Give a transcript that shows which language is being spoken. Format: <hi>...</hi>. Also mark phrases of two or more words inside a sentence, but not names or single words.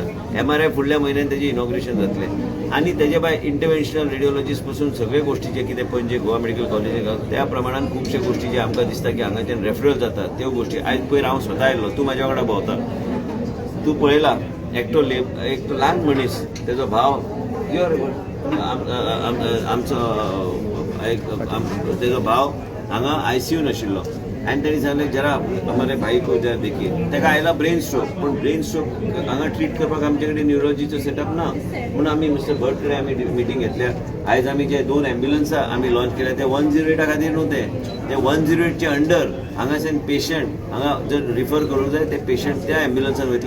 <kok>MRI फुडल्या म्हयन्यान तेजें इनॉग्रेशन जातलें. आणि तेजे भायर</kok> <en>interventional radiologist</en> <kok>पासून सगळे गोश्टी जे कितें पणजे गोवा मेडिकल कॉलेजीक त्या प्रमाणान खुबशे गोश्टी जे आमकां दिसता की हांगाच्यान रेफरल जाता त्यो गोश्टी. आयज पयर हांव स्वता आयलो, तूं म्हाज्या वांगडा भोंवता, तूं पळयला एकटो ल्हान मनीस, तेजो भाव तेजो भाव हांगा ICU नाशिल्लो आनी तेणी सांगलें</kok> <hi>जरा हमारे भाई को जरा देखिए.</hi> <kok>तेका आयला</kok> <en>brain stroke,</en> <kok>पूण</kok> <en>brain stroke</en> <kok>हांगा ट्रीट करपाक आमचे कडेन न्युरोलॉजीचो सेटअप ना. म्हणून आमी मिस्टर भट कडेन आमी मिटींग घेतल्या. आयज आमी जे 2 एम्ब्युलन्सां आमी लॉन्च केल्या ते 108 खातीर न्हू ते 108चे अंडर हांगाच्यान पेशंट हांगा जर रिफर करूंक जाय ते पेशंट त्या एम्ब्युलन्सान वयतले.</kok>